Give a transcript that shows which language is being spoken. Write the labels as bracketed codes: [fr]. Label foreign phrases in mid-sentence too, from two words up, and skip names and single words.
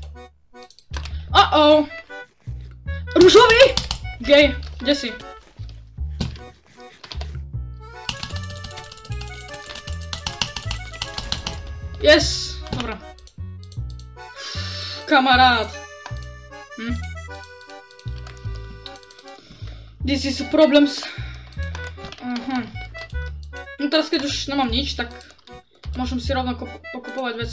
[sk] Ružový? Gej, kde si? Yes! Dobra. kamarát. [en] This is problems. [sk] No teraz keď už nemám nič, tak môžem si rovno pokupovať veci.